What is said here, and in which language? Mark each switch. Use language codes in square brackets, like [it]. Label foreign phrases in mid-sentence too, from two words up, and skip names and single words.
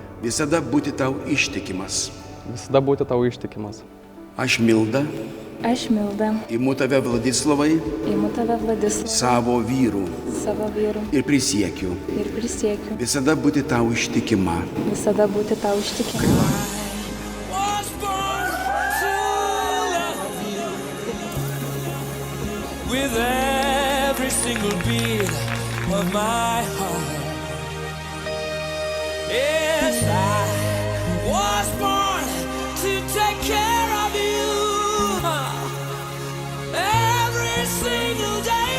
[lt] Visada būti tau ištikimas. Visada būti tau ištikimas. Aš Milda. Aš Milda. Imu tave Vladislavai. Imu tave Vladislavai. Savo vyrų. Savo vyrų. Ir prisiekiu. Ir prisiekiu. Visada būti tau ištikima. Visada būti tau ištikima. [en] With every single beat of my heart. Yes, I was born to take care of you every single day.